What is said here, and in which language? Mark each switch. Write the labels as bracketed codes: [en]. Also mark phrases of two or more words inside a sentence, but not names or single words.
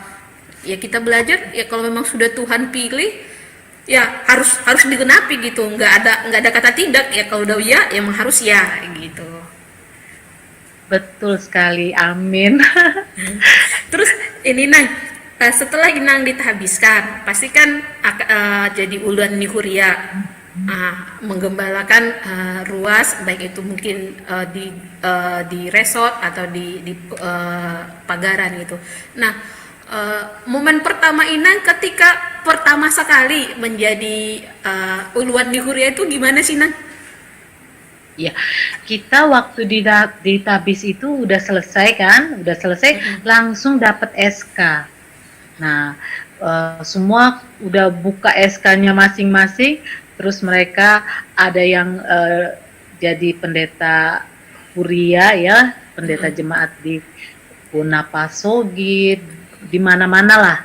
[id] Ya kita belajar ya, kalau memang sudah Tuhan pilih ya harus digenapi gitu. Nggak ada kata tidak ya, kalau udah ya emang harus ya gitu. Betul sekali, amin. Terus ini Nang, setelah Inang ditahbiskan, pasti kan jadi [bbc] uluan nihuria, [id] menggembalakan ruas, baik itu mungkin di resort atau di pagaran gitu. Nah, momen pertama Inang ketika pertama sekali menjadi [bbc] uluan nihuria [id] itu gimana sih Nang? Ya, kita waktu di tabis itu udah selesai kan, langsung dapat SK. Nah, semua udah buka SK-nya masing-masing, terus mereka ada yang jadi pendeta Huria ya, pendeta jemaat di Bonapasogit, di mana-mana lah.